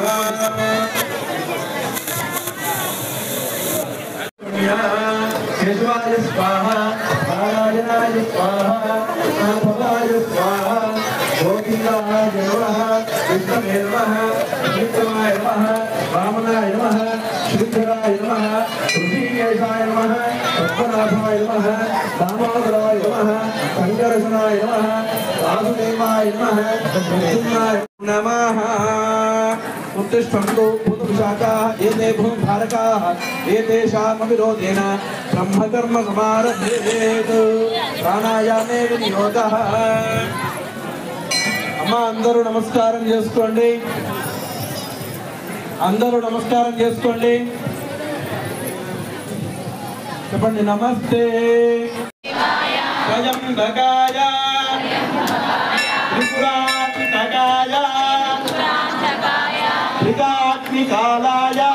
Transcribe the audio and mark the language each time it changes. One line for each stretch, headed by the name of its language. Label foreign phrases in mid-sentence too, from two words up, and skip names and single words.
Sanskrit: కేశవాయ స్వాహ, నారాయణాయ స్వాహ, మాధవాయ స్వాహ, గోవిందాయ నమః, విష్ణవే నమః, విష్ణవాయ నమః, వామనాయ నమః, శ్రీధరాయ నమః, ఋషికేశాయ నమః, పద్మనాభాయ నమః, దామోదరాయ నమః, సంకర్షణాయ నమః, వాసుదేవాయ నమః, నరసింహాయ నమః. उत्तिष्ठन्तु भूतविशाखाः एते भूमधारकाः एतेषामविरोधेन ब्रह्मकर्म समारभेत् प्राणायामे विनियोगः.
Telugu: అమ్మ అందరూ నమస్కారం చేసుకోండి. అందరూ నమస్కారం చేసుకోండి.
Sanskrit: చెప్పండి నమస్తే స్వయంభకాయ త్రిపురాంతకాయ త్రికాగ్నికాలాయ